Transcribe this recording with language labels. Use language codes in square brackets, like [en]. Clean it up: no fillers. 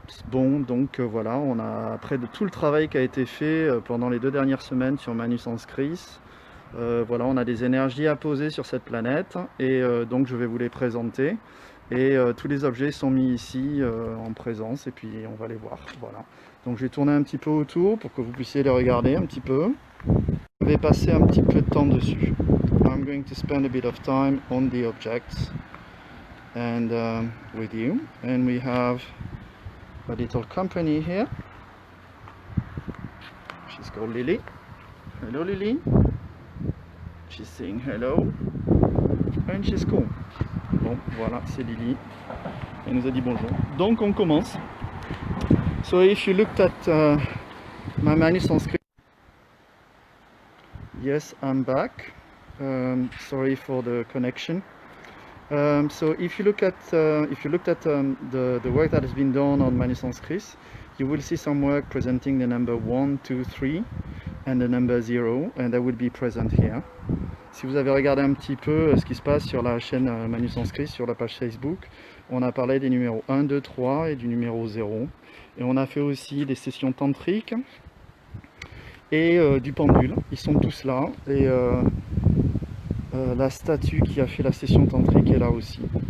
[fr] Bon, donc voilà, on a, après de tout le travail qui a été fait pendant les 2 dernières semaines sur Manusens Chris, voilà, on a des énergies à poser sur cette planète, et donc je vais vous les présenter. Et tous les objets sont mis ici en présence, et puis on va les voir, voilà. Donc je vais tourner un petit peu autour pour que vous puissiez les regarder un petit peu. Je vais passer un petit peu de temps dessus. [en] I'm going to spend a bit of time on the objects and with you, and we have a little company here. She's called Lily. Hello Lily. She's saying hello. And she's cool. [fr] Bon, voilà, c'est Lily. Elle nous a dit bonjour. Donc on commence. [en] So if you looked at my Manusens Chris. Yes, I'm back. Sorry for the connection. So if you looked at the work that has been done on Manusens Chris, you will see some work presenting the number 1, 2, 3 and the number 0, and that will be present here. [fr] Si vous avez regardé un petit peu ce qui se passe sur la chaîne Manusens Chris, sur la page Facebook, on a parlé des numéros 1, 2, 3 et du numéro 0. Et on a fait aussi des sessions tantriques et du pendule. Ils sont tous là. Et la statue qui a fait la session tantrique est là aussi.